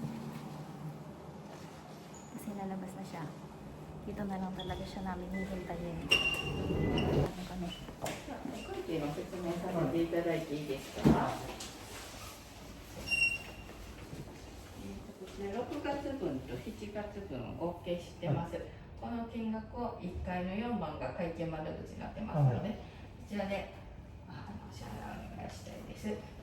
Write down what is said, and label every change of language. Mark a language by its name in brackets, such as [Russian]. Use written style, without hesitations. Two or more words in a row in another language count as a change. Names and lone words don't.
[Filipino] Kasi lalabas na siya. Dito na lang talaga siya namin hihintayin. Ano kami? [Japanese] 会計の説明させていただいていいですか。こちら6月分と7月分合計してます。この金額を1階の4番が会計窓口になってますので、こちらでお支払いお願いしたいです。